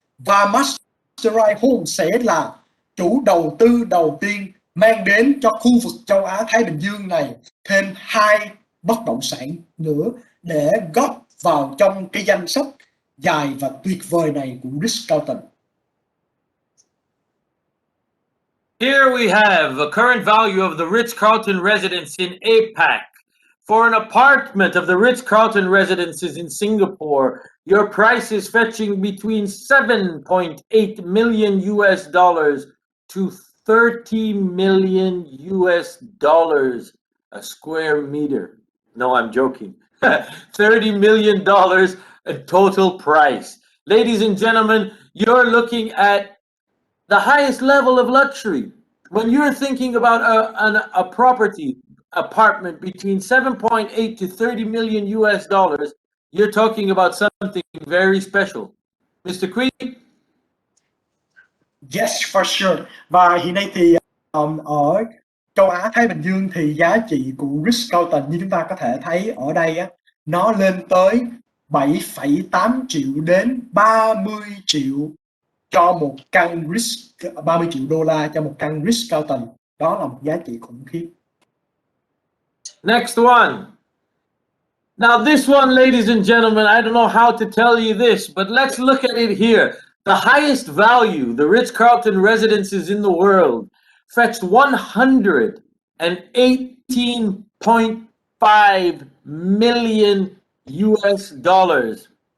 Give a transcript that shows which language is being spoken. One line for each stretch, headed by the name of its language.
Vietnamese: Và Masterized Homes sẽ là chủ đầu tư đầu tiên mang đến cho khu vực châu Á, Thái Bình Dương này thêm 2 bất động sản nữa để góp vào trong cái danh sách dài và tuyệt vời này của Ritz-Carlton.
English: Here we have a current value of the Ritz-Carlton residence in APAC. For an apartment of the Ritz-Carlton residences in Singapore, your price is fetching between 7.8 million US dollars to 30 million US dollars a square meter. No, I'm joking. $30 million a total price. Ladies and gentlemen, you're looking at the highest level of luxury. When you're thinking about a property, apartment between 7.8 to 30 million US dollars, you're talking about something very special. Mr. Queen? Yes, for sure.
Vietnamese: Và hiện nay thì ở châu Á, Thái Bình Dương thì giá trị của Ritz-Carlton như chúng ta có thể thấy ở đây á, nó lên tới 7,8 triệu đến 30 triệu cho một căn 30 triệu đô la cho một căn Ritz-Carlton. Đó là một giá trị khủng khiếp.
English: Next one. Now this one, ladies and gentlemen, I don't know how to tell you this, but let's look at it here. The highest value, the Ritz-Carlton residences in the world, fetched $118.5 million US dollars.